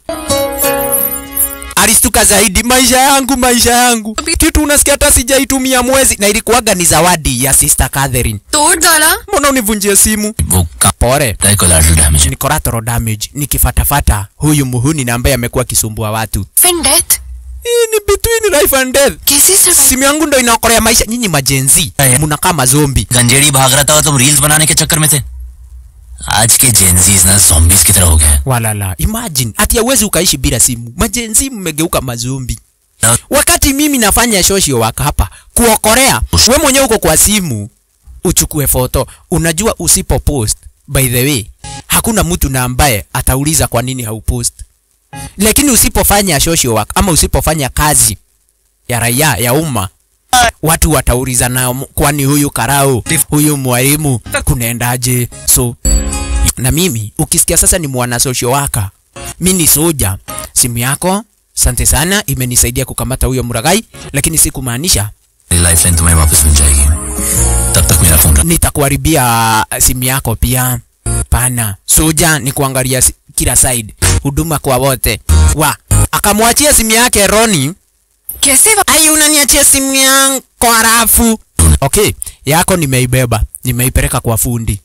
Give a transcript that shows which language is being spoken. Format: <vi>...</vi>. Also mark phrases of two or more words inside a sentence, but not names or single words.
<sw>Alistuka zaidi, maisha yangu. Kitu unasikia hata sijaitumia mwezi, na ilikuwaga ni zawadi ya Sister Catherine. Mbona univunjie simu? Pore. Ni</sw> <en>collateral damage.</en> <sw>Nikifatafata huyu muhuni na ambaye amekuwa kisumbua watu. Death?</sw> <en>Ni between life and death.</en> <sw>Simu yangu ndo inaokolea maisha. Nyinyi majenzi mnakaa mazombi.</sw> <hi>गंजेड़ी भाग रहा था तुम रील्स बनाने के चक्कर में थे. आज के जेंजीज ना zombies की तरह हो गए.</hi> <sw>Walala, imagine ati hauwezi ukaishi bila simu. Majenzi mmegeuka mazombi. Wakati mimi nafanya</sw> <en>social work</en> <sw>hapa kuokolea, wewe mwenyewe uko kwa simu uchukue foto. Unajua usipo post,</sw> <en>by the way,</en> <sw>hakuna mtu na ambaye atauliza kwa nini haupost. Lakini usipofanya</sw> <en>social work</en> <sw>ama usipofanya kazi ya raia ya umma, watu watauliza na kwani huyu karao, huyu mwalimu kunaendaje? So na mimi ukisikia sasa ni mwana</sw> <en>social worker,</en> <sw>mimi ni soja, simu yako asante sana imenisaidia kukamata huyo muragai, lakini si kumaanisha</sw> <hi>लाइफलाइन तुम्हें वापस मिल जाएगी. तब तक मेरा फोन</hi> <sw>nitakuharibia simu yako pia. Pana soja ni kuangalia kila side, huduma kwa wote. Akamwachia simu yake Ronnie. Ai, unaniachia simu yangu kwa rafu. Okay, yako nimeibeba, nimeipeleka kwa fundi.</sw>